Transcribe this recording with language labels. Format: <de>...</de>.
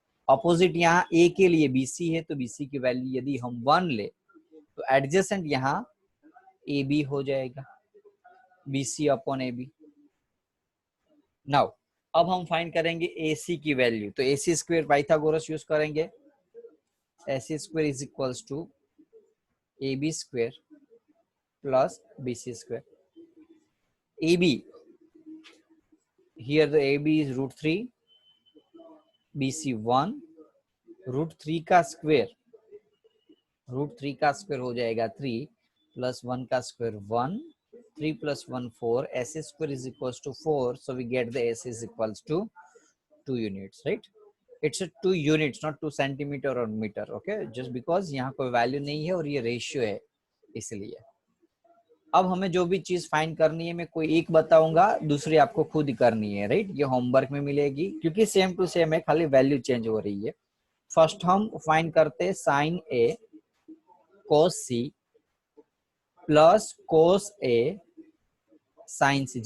<hi>Opposite यहाँ a के लिए bc है तो bc की वैल्यू यदि हम 1 ले तो एडजेसेंट यहाँ ab हो जाएगा, bc अपॉन ab. नाउ अब हम फाइंड करेंगे ac की वैल्यू, तो ac स्क्वायर पाइथागोरस यूज करेंगे.</hi> <en>ac square is equals to ab square plus bc square. ab here the ab is √3, bc 1,</en> <hi>√3 का स्क्वायर, √3 का स्क्वायर हो जाएगा 3 प्लस 1 का square 1,</hi> <en>3 plus 1 4, s square is equals to 4, so we get the s is equals to 2 units, right? It's a 2 units, not 2 centimeter or meter, okay? Just because</en> <hi>यहाँ कोई value नहीं है और ये रेशियो है इसलिए. अब हमें जो भी चीज फाइंड करनी है मैं कोई एक बताऊंगा, दूसरी आपको खुद ही करनी है, राइट? ये होमवर्क में मिलेगी क्योंकि सेम टू सेम है, खाली वैल्यू चेंज हो रही है. फर्स्ट हम फाइंड करते हैं साइन ए कोस सी प्लस कोस ए साइन सी.</hi>